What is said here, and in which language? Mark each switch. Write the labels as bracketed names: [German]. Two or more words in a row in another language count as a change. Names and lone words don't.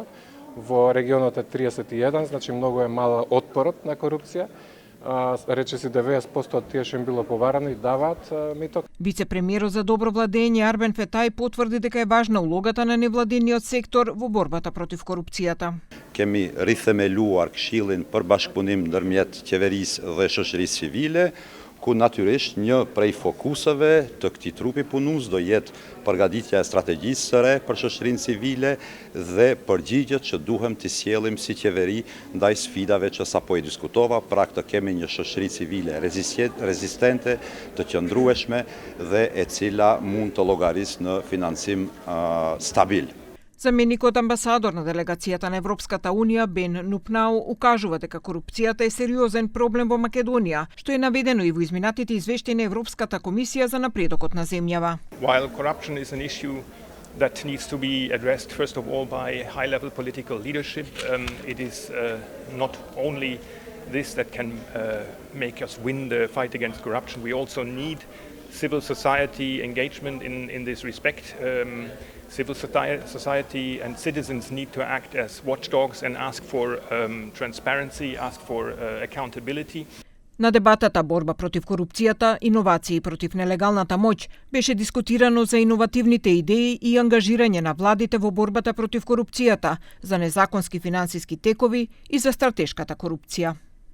[Macedonian] Во регионот е 31%, значи многу е мал отпорот на корупција. Рече си 90% од тие што им било поварани даваат мито. Вице-премиерот за добро владење Арбен Фетај потврди дека е важна улогата на невладиниот сектор во борбата против корупцијата. [Albanian] Kemi rithemeluar Këshillin për bashkëpunim ndërmjet qeverisë dhe shoqërisë civile, ku natyrisht një prej fokuseve të këtij trupi punues do jetë përgatitja e strategjisë së re për shoqërinë civile dhe përgjigjet që duhem të sjellim si qeveri ndaj sfidave që sapo i diskutova, pra këtë kemi një shoqëri civile rezistente, të qëndrueshme dhe e cila mund të llogarisë në financim stabil. [Macedonian] Заменикот амбасадор на делегацијата на Европската Унија Бен Нупнау укажува дека корупцијата е сериозен проблем во Македонија, што е наведено и во изминатите извештаи на Европската комисија за напредокот на земјава. [English] While corruption is an issue that needs to be addressed first of all by high-level political leadership, it is not only this that can make us win the fight against corruption. We also need civil society engagement in this respect. Civil society and citizens need to act as watchdogs and ask for transparency, ask for accountability. [Macedonian] На дебатата борба против корупцијата, иновации против нелегалната моќ беше дискутирано за иновативните идеи и ангажирање на владите во борбата против корупцијата, за незаконски финансиски текови и за стратешката корупција.